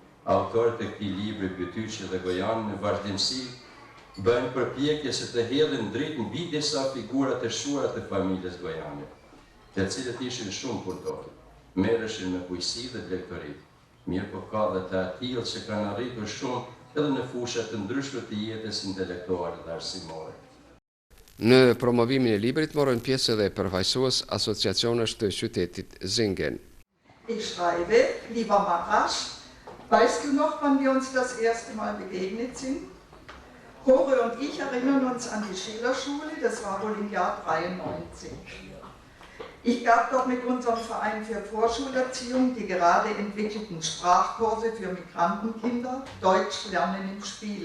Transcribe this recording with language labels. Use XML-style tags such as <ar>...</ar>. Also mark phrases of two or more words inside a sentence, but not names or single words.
<sq>autorët e këtij libri Bytyqi dhe Gojani në vazhdimsi bëjnë përpjekje se të hedhin dritë mbi disa figura të shuara të familjes Gojani, të cilët ishin shumë punëtorë, merreshin me bujqësi dhe blegtori. Mirë po ka dhe të atillë që kanë arritur shumë edhe në fushat të ndryshme të jetës intelektuale dhe arsimore. Në promovimin e librit morën pjesë edhe përfaqësues asociacionesh të qytetit Singen.</sq> <de>Ich schreibe, lieber Marasch, weißt du noch, wann wir uns das erste Mal begegnet sind? Kore und ich erinnern uns an die Schillerschule, das war wohl im Jahr 93. Ich gab dort mit unserem Verein für Vorschulerziehung die gerade entwickelten Sprachkurse für Migrantenkinder, Deutsch lernen im Spiel.</de>